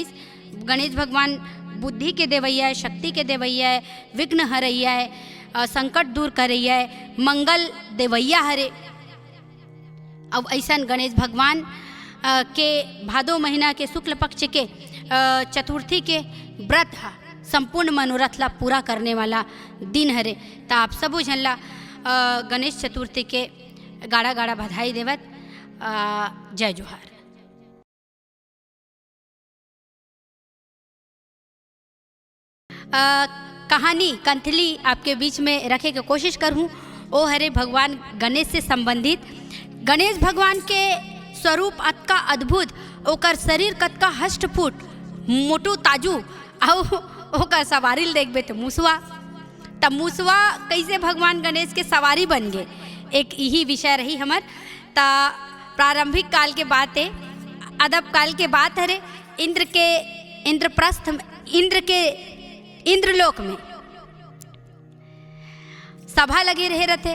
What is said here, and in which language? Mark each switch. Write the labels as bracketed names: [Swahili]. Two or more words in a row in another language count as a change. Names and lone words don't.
[Chhattisgarhi] गणेश भगवान बुद्धि के देवैया है, शक्ति के देवैया है, विघ्न हरैया है, संकट दूर करैया है, मंगल देवैया हरे। अब ऐसा गणेश भगवान के भादो महीना के शुक्ल पक्ष के चतुर्थी के व्रत संपूर्ण मनोरथ ला पूरा करने वाला दिन हरे। तो आप सबो झन ला गणेश चतुर्थी के गाड़ा गाड़ा बधाई देवत जय जोहार। कहानी कंथली आपके बीच में रखे की कोशिश करूँ। ओ हरे भगवान गणेश से संबंधित। गणेश भगवान के स्वरूप अतका अद्भुत, ओकर शरीर कतका हष्टपुट मोटू ताजू, और ओकर सवारी देखबे तो मूसवा। तब मूसवा कैसे भगवान गणेश के सवारी बन गए, एक यही विषय रही हमार। ता प्रारंभिक काल के बात है, अदब काल के बात हरे। इंद्र के इंद्रप्रस्थ इंद्रलोक में सभा लगे रहे रहते।